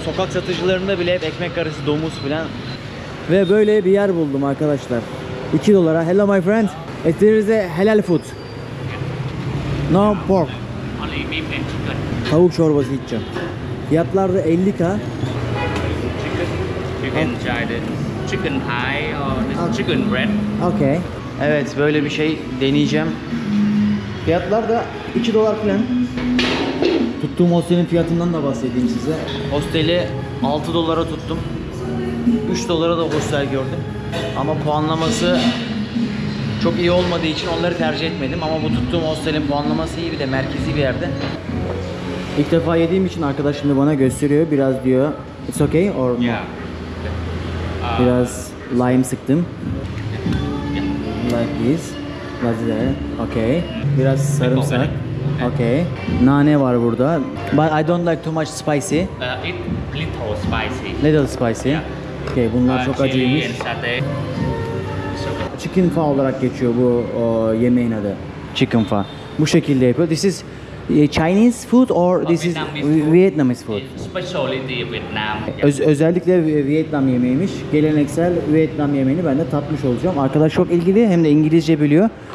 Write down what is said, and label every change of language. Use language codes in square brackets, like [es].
[tr] Sokak satıcılarında bile hep ekmek arası domuz falan. Ve böyle bir yer buldum arkadaşlar. 2 dolara. [en] Hello my friend. There is a halal food. No pork. Only beef and chicken. [tr] Tavuk çorbası içeceğim. Fiyatlar da 50k. [en] You can try the chicken pie or the chicken bread. Okay. [tr] Evet böyle bir şey deneyeceğim. Fiyatlar da 2 dolar falan. Tuttuğum hostelin fiyatından da bahsedeyim size. Hosteli 6 dolara tuttum. 3 dolara da hostel gördüm. Ama puanlaması çok iyi olmadığı için onları tercih etmedim. Ama bu tuttuğum hostelin puanlaması iyi, bir de merkezi bir yerde. İlk defa yediğim için arkadaş şimdi bana gösteriyor. Biraz diyor [en] it's okay or no? Yeah. [tr] Biraz lime sıktım. [en] Like this. Like that. [tr] Okay. Biraz sarımsak. Okay. Nane var burada. [en] But I don't like too much spicy. It little spicy. Little spicy. Okay, [tr] bunlar çok [en] Chili [tr] acıymış. [en] and satay. It's okay. [tr] Chicken pho olarak geçiyor bu yemeğin adı. Chicken pho. Bu şekilde yapıyor. [en] This is Chinese food or this is Vietnamese food? Specialty Vietnam. [tr] Özellikle Vietnam yemeğiymiş. Geleneksel Vietnam yemeğini ben de tatmış olacağım. Arkadaş çok ilgili, hem de İngilizce biliyor.